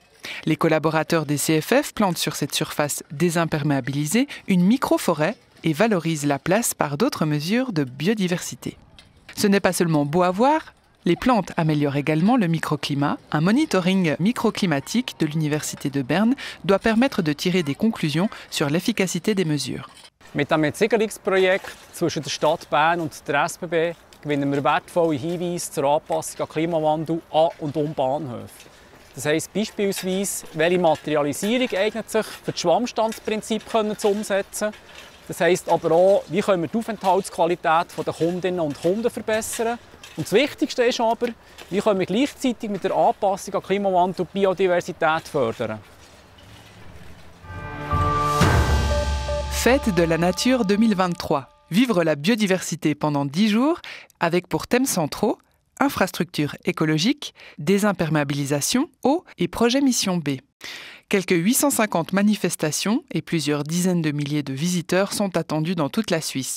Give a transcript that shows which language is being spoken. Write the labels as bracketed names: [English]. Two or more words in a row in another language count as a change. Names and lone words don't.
[French] Les collaborateurs des CFF plantent sur cette surface désimperméabilisée une micro-forêt et valorisent la place par d'autres mesures de biodiversité. Ce n'est pas seulement beau à voir, les plantes améliorent également le microclimat. Un monitoring microclimatique de l'Université de Berne doit permettre de tirer des conclusions sur l'efficacité des mesures. [German] Mit dem Entsiedlungsprojekt zwischen der Stadt Bern und der SBB gewinnen wir wertvolle Hinweise zur Anpassung an Klimawandel an und um Bahnhöfe. Das heisst beispielsweise, welche Materialisierung eignet sich für das Schwammstandsprinzip zu umsetzen. Das heisst aber auch, wie können wir die Aufenthaltsqualität der Kundinnen und Kunden verbessern. Und das Wichtigste ist aber, wie können wir gleichzeitig mit der Anpassung an Klimawandel die Biodiversität fördern. [French] Fête de la nature 2023. Vivre la biodiversité pendant 10 jours avec pour thèmes centraux infrastructures écologiques, désimperméabilisation, eau et projet Mission B. Quelques 850 manifestations et plusieurs dizaines de milliers de visiteurs sont attendus dans toute la Suisse.